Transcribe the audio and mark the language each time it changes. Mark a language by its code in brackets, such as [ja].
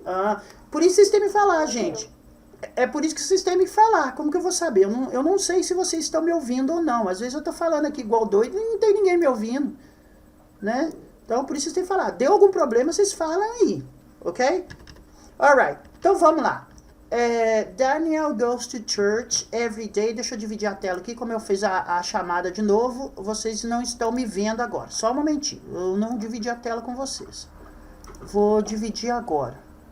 [pt] Ah, por isso vocês têm que me falar, gente. É por isso que vocês têm que me falar. Como que eu vou saber? Eu não sei se vocês estão me ouvindo ou não. Às vezes eu tô falando aqui igual doido e não tem ninguém me ouvindo, né? Então, por isso vocês têm que falar. Deu algum problema, vocês falam aí, ok? [en] Alright, [pt] então vamos lá. [en] Daniel goes to church every day. [pt] Deixa eu dividir a tela aqui. Como eu fiz a chamada de novo, vocês não estão me vendo agora. Só um momentinho. Eu não dividi a tela com vocês. Vou dividir agora.